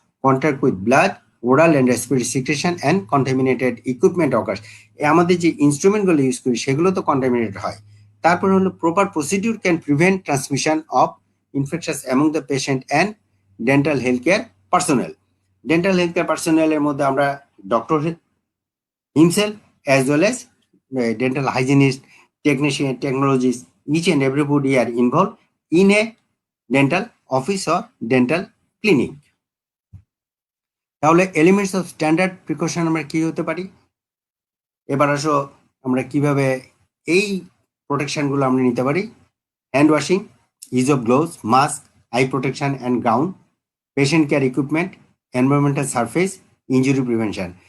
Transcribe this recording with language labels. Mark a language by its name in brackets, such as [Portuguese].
[English] Contact with blood, oral and respiratory secretion and contaminated equipment occurs. [Bangla] আমাদের যে ইনস্ট্রুমেন্টগুলো use করি সেগুলো তো কন্টামিনেটেড হয়। [English] তারপর হলো proper procedure can prevent transmission of infectious among the patient and dental health care personnel. Dental health care পার্সোনেলের [Bangla] মধ্যে আমরা [English] Doctor himself as well as dental hygienist, technician, technologists, each and everybody are involved in a dental office or dental clinic. [Bangla] তাহলে [English] elements of standard precaution [Bangla] আমরা কি হতে পারি? এবার আসো আমরা কিভাবে এই প্রোটেকশনগুলো আমরা নিতে পারি। [English] Hand washing, use of gloves, mask, eye protection and gown, patient care equipment, environmental surface, injury prevention.